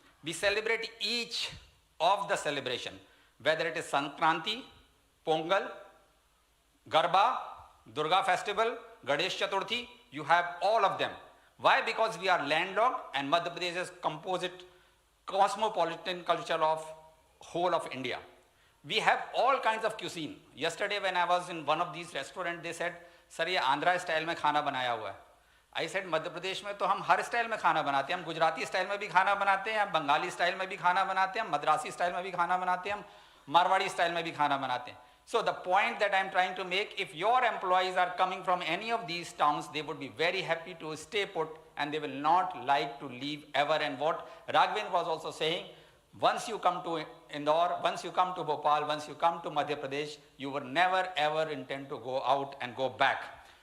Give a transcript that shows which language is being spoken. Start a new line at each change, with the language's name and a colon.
English: We celebrate each of the celebration, whether it is Sankranti, Pongal, Garba, Durga festival, Ganesh Chaturthi, you have all of them. Why? Because we are landlocked and Madhya Pradesh is composite cosmopolitan culture of whole of India. We have all kinds of cuisine. Yesterday when I was in one of these restaurants, they said, sir,
Hindi: ये Andhra style में खाना बनाया हुआ है.
English: I said,
Hindi: Madhya Pradesh में तो हम हर style में खाना बनाते हैं. हम गुजराती स्टाइल में भी खाना बनाते हैं, हम बंगाली स्टाइल में भी खाना बनाते हैं, हम मद्रासी स्टाइल में भी खाना बनाते हैं, हम मारवाड़ी स्टाइल में भी खाना बनाते हैं.
English: So the point that I'm trying to make, if your employees are coming from any of these towns, they would be very happy to stay put and they will not like to leave ever. And what Raghavendra was also saying, once you come to Indore, once you come to Bhopal, once you come to Madhya Pradesh, you will never ever intend to go out and go back.